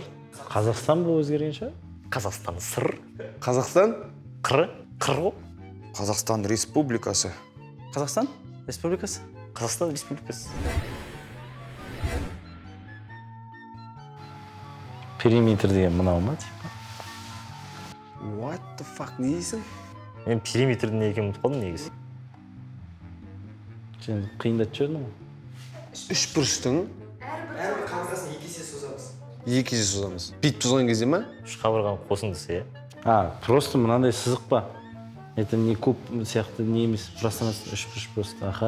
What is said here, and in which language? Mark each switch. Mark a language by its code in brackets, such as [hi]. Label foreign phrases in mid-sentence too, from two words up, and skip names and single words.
[kk] Қазақстан бұл өзгерген шығар? Қазақстан СР. Қазақстан? Қыры. Қыры. Қазақстан Республикасы. Қазақстан Республикасы. Қазақстан Республикасы. Периметр деген мынау ма? [en] What the fuck, [kk] не дейсің? Мен периметрдің не екенін ұмытып қалдым негізі. Сен қиындатып жүрдің ғой. Үш бұрыштың әрбір қабырғасын 2 есе созамыз. 2 есе созамыз. Бүйтіп созған кезде ма? Үш қабырғаның қосындысы, Просто мынандай сызық па? [ru] Это не куб [kk] сияқты не емес, пространство, үш бұрыш просто, аха.